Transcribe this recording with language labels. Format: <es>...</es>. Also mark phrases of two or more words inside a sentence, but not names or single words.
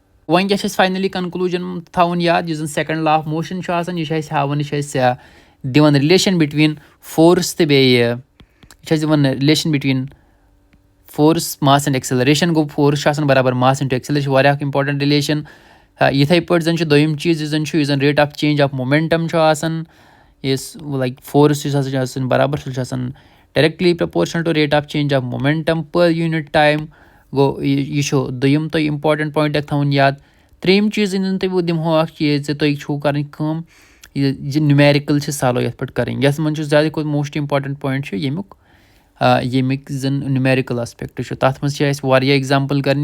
<ks>وۄنۍ کیٛاہ چھِ اَسہِ</ks> <en>finally conclusion</en> <ks>تھاوُن یاد یُس زَن</ks> <en>second law of motion</en> <ks>چھُ آسان یہِ چھُ اَسہِ ہاوان یہِ چھُ اَسہِ دِوان</ks> <en>relation between force</en> <ks>تہٕ بیٚیہِ یہِ چھُ اَسہِ دِوان</ks> <en>relation between force mass and acceleration</en> <ks>گوٚو</ks> <en>فورس چھُ آسان برابر ماس اِنٹو ایکسلریشن</en> <ks>چھُ واریاہ اکھ</ks> <en>important relation.</en> <ks>یِتھٕے پٲٹھۍ زن چھُ دوٚیِم چیٖز یُس زن چھُ یُس زن</ks> <en>rate of change of momentum</en> <ks>چھُ آسان یُس</ks> <en>like force</en> <ks>یُس ہسا چھُ آسان برابر سُہ چھُ آسان</ks> <en>directly proportional to rate of change of momentum per unit time.</en> <ks>گوٚو یہِ چھُ دوٚیِم تۄہہِ</ks> <en>important point</en> <ks>اکھ تھاوُن یاد. ترٛیٚیِم چیٖز یِم زن تۄہہِ بہٕ دِمہو اکھ چیٖز زِ تۄہہِ چھُو کَرٕنۍ کٲم یہِ نِمیرِکل چھِ سالو یَتھ پٮ۪ٹھ کَرٕنۍ یَتھ منٛز چھُ زیادٕ کھۄتہٕ</ks> <en>most important point</en> <ks>چھُ ییٚمیُک زن</ks> <en>numerical aspect</en> <ks>چھُ تَتھ منٛز چھِ اَسہِ واریاہ ایٚگزامپٕل کَرنہِ.</ks>